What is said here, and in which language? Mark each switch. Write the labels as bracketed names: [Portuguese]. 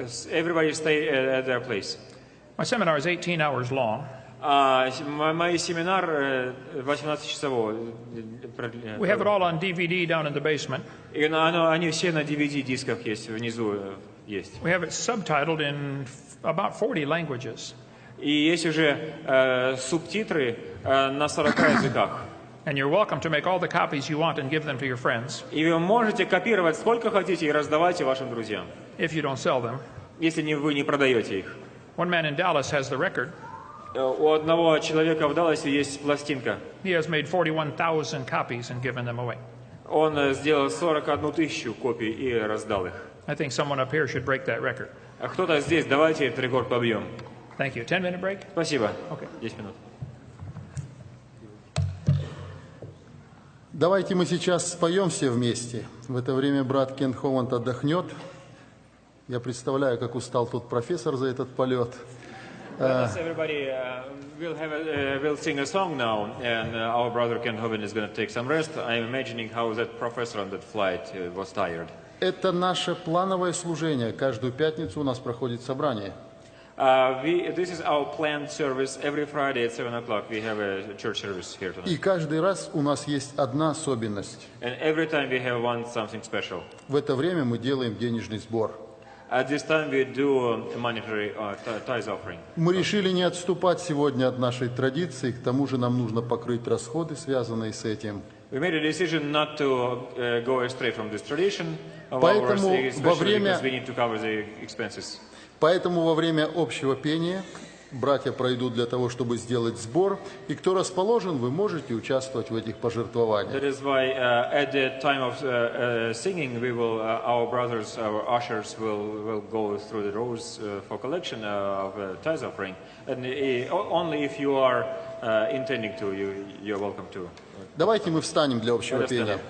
[English] Everybody stay at their place. My seminar is 18 hours long. [Russian] Мой семинар 18-часовой. [English] We have it all on DVD down in the basement. [Russian] И они все на DVD-дисках есть, внизу есть. [English] We have it subtitled in about 40 languages. [Russian] И есть уже субтитры на 40 языках. [English] And you're welcome to make all the copies you want and give them to your friends. [Russian] И вы можете копировать сколько хотите и раздавайте вашим друзьям, [English] if you don't sell them. [Russian] если вы не продаете их. [English] One man in Dallas has the record. [Russian] У одного человека в Далласе есть пластинка. [English] He has made 41,000 copies and given them away. [Russian] Он сделал 41 тысячу копий и раздал их. [English] I think someone up here should break that record. [Russian] А кто-то здесь, давайте этот рекорд побьем. [English] Thank you. 10-minute break? [Russian] Спасибо. [English] Okay. [Russian] 10 минут. Давайте мы сейчас споем все вместе. В это время брат Кент Ховинд отдохнет. Я представляю, как устал тот профессор за этот полет. [English] Everybody will sing a song now, and our brother Ken Hobin is going to take some rest. I'm imagining how that professor on that flight was tired. [Russian] Это наше плановое служение. Каждую пятницу у нас проходит собрание. [English] This is our planned service. Every Friday at 7 o'clock we have a church service here tonight. [Russian] И каждый раз у нас есть одна особенность. [English] And every time we have something special. [Russian] В это время мы делаем денежный сбор. [English] At this time we do a monetary tithe offering. [Russian] Мы решили не отступать сегодня от нашей традиции, к тому же нам нужно покрыть расходы, связанные с этим. [English] We made a decision not to go astray from this tradition of [Russian] Поэтому [English] ours, especially because we need to cover the expenses. [Russian] Поэтому во время общего пения братья пройдут для того, чтобы сделать сбор, и кто расположен, вы можете участвовать в этих пожертвованиях. [English] That is why at the time of singing, we will, our brothers, our ushers will go through the rows for collection of tithe offering. And only if you are intending to, you are welcome to. [Russian] Давайте мы встанем для общего пения.